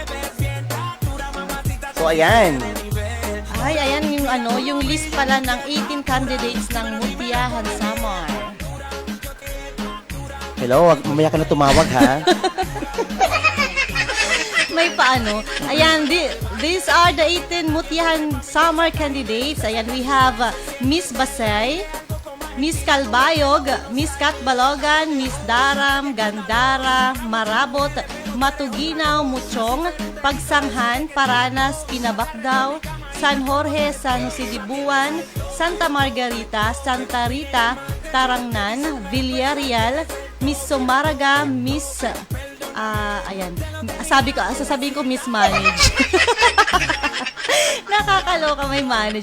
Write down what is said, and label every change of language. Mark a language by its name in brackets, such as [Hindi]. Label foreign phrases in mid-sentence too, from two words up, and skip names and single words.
[Filipino] So, ayan. Ay, ayan yung list pala ng 18 candidates ng Mutyahan Summer. Hello, mamaya ka na tumawag, ha? May paano. Ayan, [English] these are the 18 Mutyahan Summer candidates. Ayan, we have Miss Basay, Miss Kalbayog, Miss Kat Balogan, Miss Daram, Gandara, Marabot, Matuginaw, Muchong, Pagsanghan, Paranas, Pinabakdaw, San Jorge, San Jose de Buwan, Santa Margarita, Santa Rita, Tarangnan, Villarreal, Miss Somaraga, Miss ayan. [Filipino] Sasabihin ko Miss Manage. Nakakaloka may manage.